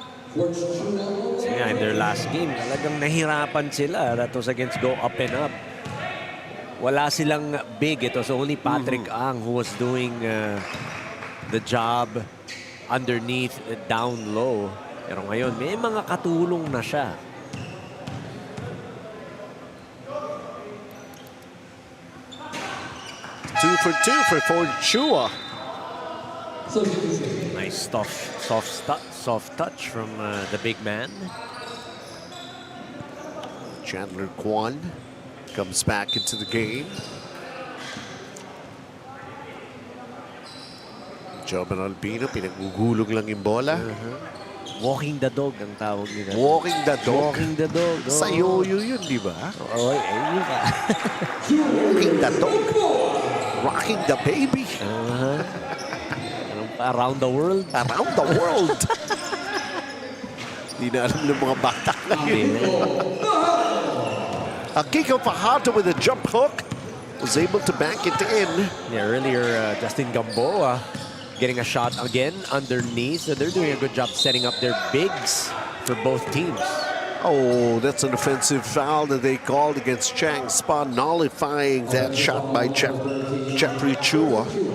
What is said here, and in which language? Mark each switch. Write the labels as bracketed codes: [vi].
[en] So yeah, in their last game, [tl] talagang nahirapan sila. [en] That was against Go Up and Up. [tl] Wala silang [en] big. It was only Patrick Ang who was doing the job underneath, down low. [tl] Pero ngayon, may mga katulong na siya. [en] Two for Forge Chua. Nice soft touch from the big man. Chandler Kwan comes back into the game. [tl] Jomar Albino, pinagugulong lang yung bola. Walking the dog ang tawag nila. [en] Walking the dog. Walking the dog. [tl] Sa yoyo yun, di ba? Oh, ayun ka. [en] Walking the dog. Rocking the baby. Around the world. Around the world. [tl] Hindi na alam ng mga bata ngayon. [en] A kick of Fajardo with a jump hook. Was able to bank it in. Yeah, earlier, Justin Gamboa getting a shot again underneath. So they're doing a good job setting up their bigs for both teams. Oh, that's an offensive foul that they called against Chang Spa, nullifying that shot by Jeffrey Chua.